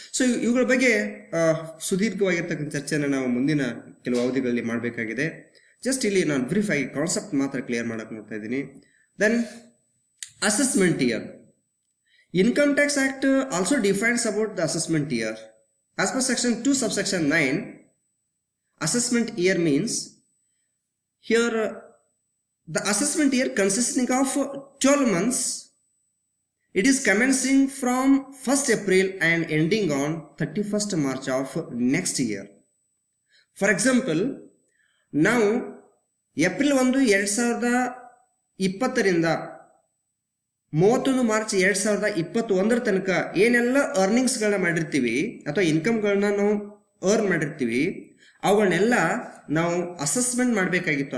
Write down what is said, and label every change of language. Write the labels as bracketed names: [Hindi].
[Kannada] So ಇವುಗಳ ಬಗ್ಗೆ ಸುದೀರ್ಘವಾಗಿರ್ತಕ್ಕಂಥ ಚರ್ಚೆಯನ್ನು ನಾವು ಮುಂದಿನ ಕೆಲವು ಅವಧಿಗಳಲ್ಲಿ ಮಾಡಬೇಕಾಗಿದೆ. ಜಸ್ಟ್ ಇಲ್ಲಿ ನಾನು ಬ್ರೀಫ್ ಆಗಿ ಕಾನ್ಸೆಪ್ಟ್ ಮಾತ್ರ ಕ್ಲಿಯರ್ ಮಾಡಕ್ಕೆ ನೋಡ್ತಾ ಇದ್ದೀನಿ. [English] Then assessment year. Income Tax Act also defines about the assessment year. As per section 2 subsection 9, assessment year means here the assessment year consisting of 12 months. It is commencing from 1st April and ending on 31st March of next year. For example, now [Kannada] April 1, 2020 ರಿಂದ 31 March 2021 ತನಕ ಏನೆಲ್ಲ ಅರ್ನಿಂಗ್ಸ್ಗಳನ್ನ ಮಾಡಿರ್ತೀವಿ ಅಥವಾ ಇನ್ಕಮ್ಗಳನ್ನ ನಾವು earn ಮಾಡಿರ್ತೀವಿ ಅವುಗಳನ್ನೆಲ್ಲ ನಾವು assessment ಮಾಡಬೇಕಾಗಿತ್ತು.